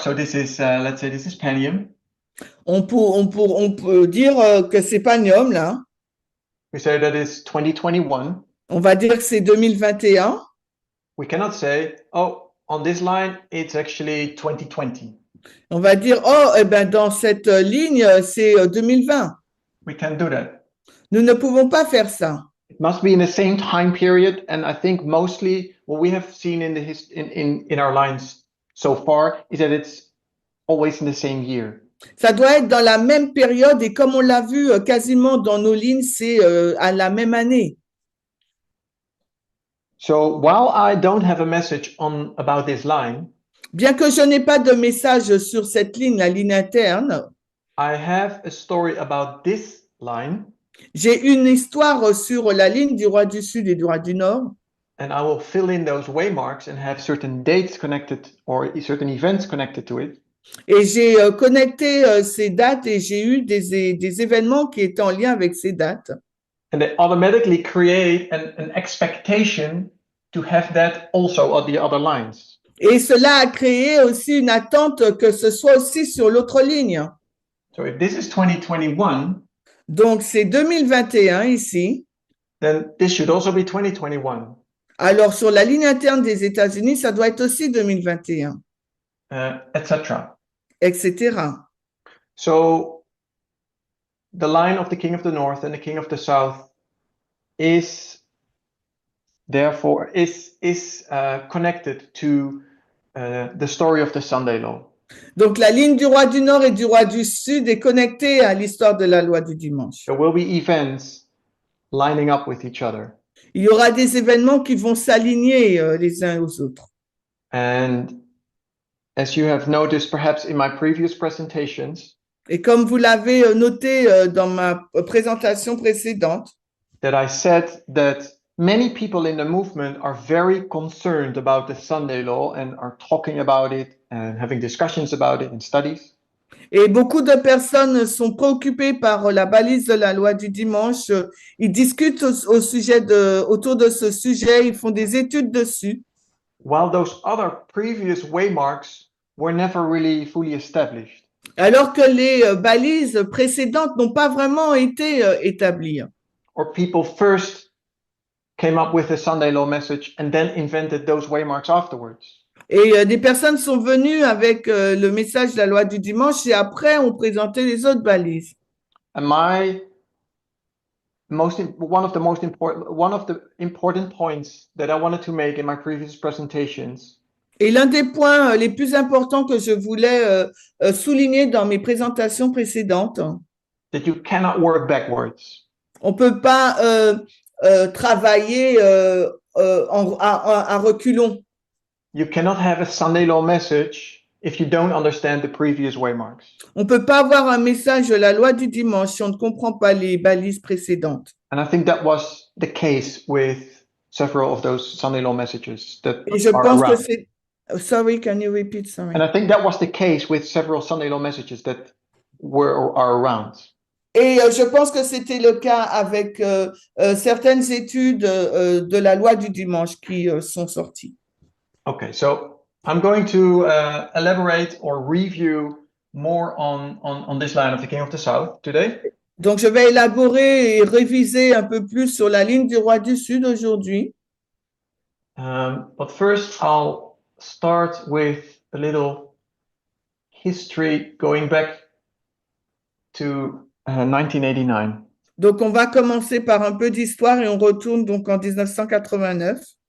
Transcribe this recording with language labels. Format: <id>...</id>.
<en>So this is, let's say, this is Panium.</en> <fr>On peut dire que c'est Panium là.</fr> <en>We say that it's 2021.</en> <fr>On va dire que c'est 2021.</fr> <en>We cannot say, oh, on this line, it's actually 2020.</en> <fr>On va dire, oh, eh ben, dans cette ligne, c'est 2020.</fr> <en>We can't do that.</en> <fr>Nous ne pouvons pas faire ça.</fr> <en>It must be in the same time period, and I think mostly what we have seen in in our lines so far is that it's always in the same year.</en> <fr>Ça doit être dans la même période et comme on l'a vu quasiment dans nos lignes, c'est à la même année.</fr> <en>So while I don't have a message about this line,</en> <fr>bien que je n'ai pas de message sur cette ligne, la ligne interne,</fr> <en>I have a story about this line.</en> <fr>J'ai une histoire sur la ligne du roi du Sud et du roi du Nord.</fr> <en>And I will fill in those waymarks and have certain dates connected or certain events connected to it.</en> <fr>Et j'ai connecté ces dates et j'ai eu des événements qui étaient en lien avec ces dates.</fr> <en>And they automatically create an expectation to have that also on the other lines.</en> <fr>Et cela a créé aussi une attente que ce soit aussi sur l'autre ligne.</fr> <en>So if this is 2021,</en> <fr>donc c'est 2021 ici.</fr> <en>Then this should also be 2021.</en> <fr>Alors sur la ligne interne des États-Unis, ça doit être aussi 2021.</fr> <en>Etc.</en> <fr>Etc.</fr> <en>So the line of the king of the north and the king of the south is therefore connected to the story of the Sunday law.</en> <fr>Donc la ligne du roi du Nord et du roi du Sud est connectée à l'histoire de la loi du dimanche.</fr> <en>There will be events lining up with each other.</en> <fr>Il y aura des événements qui vont s'aligner les uns aux autres.</fr> <en>And as you have noticed perhaps in my previous presentations,</en> <fr>et comme vous l'avez noté dans ma présentation précédente,</fr> <en>that I said that many people in the movement are very concerned about the Sunday law and are talking about it and having discussions about it in studies.</en> <fr>Et beaucoup de personnes sont préoccupées par la balise de la loi du dimanche. Ils discutent autour de ce sujet, ils font des études dessus.</fr> <en>While those other previous waymarks were never really fully established.</en> <fr>Alors que les balises précédentes n'ont pas vraiment été établies.</fr> <en>Or people first came up with a Sunday law message and then invented those waymarks afterwards.</en> <fr>Et des personnes sont venues avec le message de la loi du dimanche et après ont présenté les autres balises.</fr> <en>And one of the important points that I wanted to make in my previous presentations.</en> <fr>Et l'un des points les plus importants que je voulais souligner dans mes présentations précédentes.</fr> <en>That you cannot work backwards.</en> <fr>On peut pas travailler à reculons.</fr> <en>You cannot have a Sunday law message if you don't understand the previous waymarks.</en> <fr>On peut pas avoir un message de la loi du dimanche si on ne comprend pas les balises précédentes.</fr> <en>And I think that was the case with several of those Sunday law messages that</en> <fr>Et je</fr> <en>are</en> <fr>pense</fr> <en>around.</en> <fr>que c'est.</fr> <en>Sorry, can you repeat? Sorry. And I think that was the case with several Sunday law messages that are around.</en> <fr>Et je pense que c'était le cas avec certaines études de la loi du dimanche qui sont sorties.</fr> <en>Okay, so I'm going to elaborate or review more on this line of the King of the South today.</en> <fr>Donc, je vais élaborer et réviser un peu plus sur la ligne du roi du Sud aujourd'hui.</fr> <en>But first, I'll start with a little history going back to 1989.</en> <fr>Donc, on va commencer par un peu d'histoire et on retourne donc en 1989.</fr>